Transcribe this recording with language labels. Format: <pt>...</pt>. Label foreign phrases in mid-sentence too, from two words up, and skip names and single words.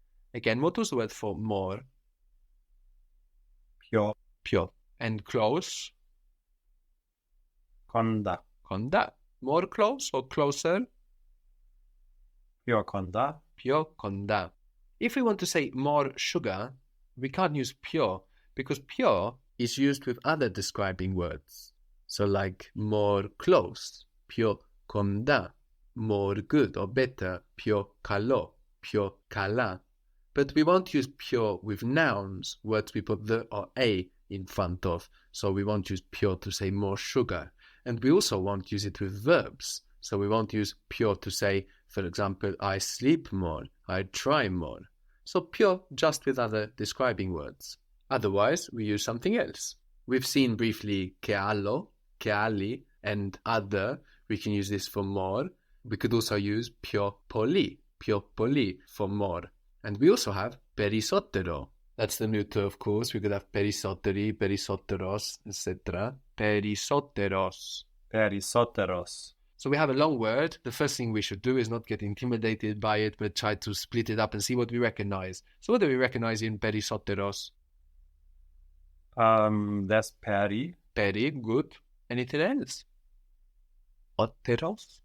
<en>Again, what was the word for more?</en> <el>Πιο Πιο.</el> <en>And close?</en> <el>κοντά. Κοντά.</el> <en>More close or closer?</en> <el>Πιο κοντά. Πιο κοντά.</el> <en>If we want to say more sugar, we can't use πιο because πιο is used with other describing words. So like more close,</en> <el>πιο κοντά,</el> <en>more good or better,</en> <el>πιο καλό, πιο καλά.</el> <en>But we won't use πιο with nouns, words we put the or a in front of. So we won't use πιο to say more sugar. And we also won't use it with verbs. So we won't use πιο to say, for example, I sleep more, I try more. So πιο just with other describing words. Otherwise, we use something else. We've seen briefly</en> <el>che άλλο, che ali,</el> <en>and other. We can use this for more. We could also use</en> <el>πιο πολύ</el> <en>for more. And we also have περισσότερο. That's the neuter, of course. We could have περισσότεροι, περισσότερος, etc.</en> <el>Περισσότερος. Περισσότερος.</el> <en>So we have a long word. The first thing we should do is not get intimidated by it, but try to split it up and see what we recognize. So what do we recognize in περισσότερος? That's peri. Peri, good. Anything else? Otteros?</en>